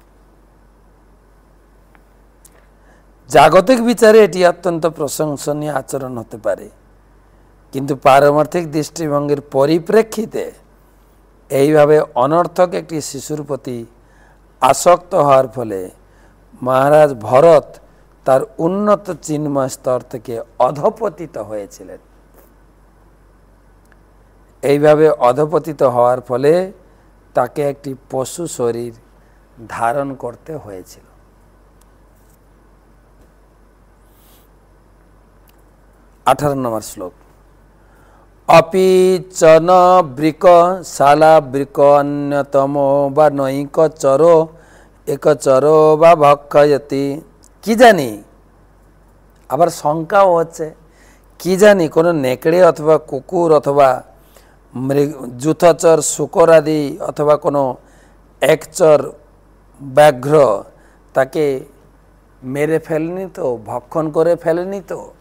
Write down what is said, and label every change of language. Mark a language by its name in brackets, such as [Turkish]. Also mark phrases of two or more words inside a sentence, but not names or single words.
[Bangla] জাগতিক বিচারে এটি অত্যন্ত প্রশংসনীয় আচরণ হতে পারে, কিন্তু পারমার্থিক দৃষ্টিভঙ্গির পরিপ্রেক্ষিতে এইভাবে অনর্থক একটি শিশুর প্রতি আসক্ত হওয়ার ফলে মহারাজ ভরত তার উন্নত চিন্ময় স্তর থেকে অধঃপতিত হয়েছিলেন। এইভাবে অধঃপতিত হওয়ার ফলে তাকে একটি পশু শরীর ধারণ করতে হয়েছিল। 18 নম্বর শ্লোক। [Sanskrit] अपि च न बृक शाला बृक अन्यतमो बा नैक चरो एक चरो बा भक्षयति। [Bangla] কি জানি, আবার শঙ্কাও হচ্ছে, কি জানি কোনো নেকড়ে অথবা কুকুর অথবা যূথচর শুকর আদি অথবা কোনো একচর ব্যাঘ্র তাকে মেরে ফেলেনি তো, ভক্ষণ করে ফেলেনি তো।